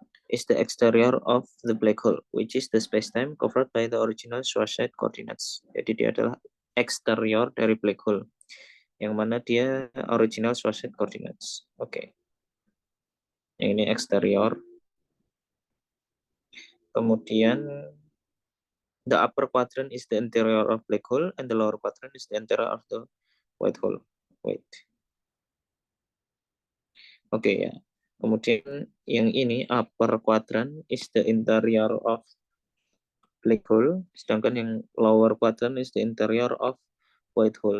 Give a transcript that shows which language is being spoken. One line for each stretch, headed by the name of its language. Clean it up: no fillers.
English: Is the exterior of the black hole, which is the spacetime covered by the original Schwarzschild coordinates.
Indonesian: Jadi dia adalah eksterior dari black hole, yang mana dia original Schwarzschild coordinates. Oke. Yang ini eksterior. Kemudian
English: the upper quadrant is the interior of black hole, and the lower quadrant is the interior of the white hole. Wait.
Indonesian: Oke ya. Kemudian yang ini
English: upper quadrant is the interior of black hole,
Indonesian: sedangkan yang
English: lower quadrant is the interior of white hole.